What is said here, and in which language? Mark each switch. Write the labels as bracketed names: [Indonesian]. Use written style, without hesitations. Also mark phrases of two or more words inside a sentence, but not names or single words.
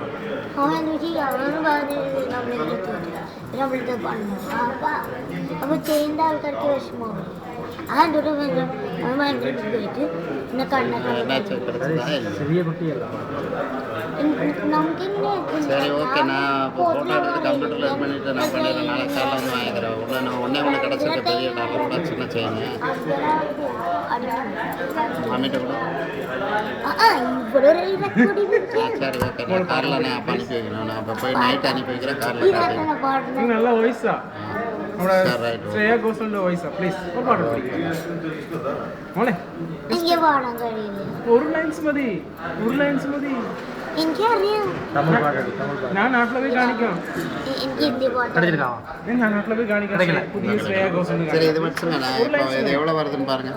[Malayalam] അവൻ എന്ത് ചെയ്യുക അവനോട് പറഞ്ഞ് നമ്മളിലെത്തി നമ്മളിത് പറഞ്ഞു. അപ്പോൾ ചെയ്യുന്ന ആൾക്കാർക്ക് വിഷമമാണ്. അതെൻ്റെ ഒരു അവൻ ഭയങ്കര പോയിട്ട് പിന്നെ കണ്ണൊക്കെ നമുക്കിങ്ങനെ [Tamil] சரி ஓகே நான் ஃபோட்டோ எடுத்து கம்ப்யூட்டரில் இது பண்ணிவிட்டு நான் பண்ணிடுறேன். நாளைக்கு காலையில் வந்து வாங்கிக்கிறேன். ஒன்றே ஒன்று கிடச்சிருக்கு பெரிய டாலரோட சின்ன செயின் மாமிட்ட கூட. சரி ஓகே நான் காரில் நான் அப்போ அனுப்பி வைக்கிறேன். நான் அப்போ போய் நைட்டு அனுப்பி வைக்கிறேன் காரில் காட்டி. [Malayalam] നല്ല വോയിസാ ശ്രേയ ഘോഷലിന്റെ വോയിസാ. പ്ലീസ് മോളെ എനിക്ക് പാടാൻ കഴിയില്ല. ഒരു ലൈൻസ് മതി എനിക്കറിയാം. ഞാൻ നാട്ടിലെ പോയി കാണിക്കാം. എനിക്ക് ഹിന്ദി പാട്ട് ഞാൻ നാട്ടിലെ പോയി കാണിക്കാം. പുതിയ ശ്രേയ ഘോഷലിന്റെ [Tamil] சரி இது மட்டும் நான் இப்போ இது எவ்வளோ வருதுன்னு பாருங்கள்.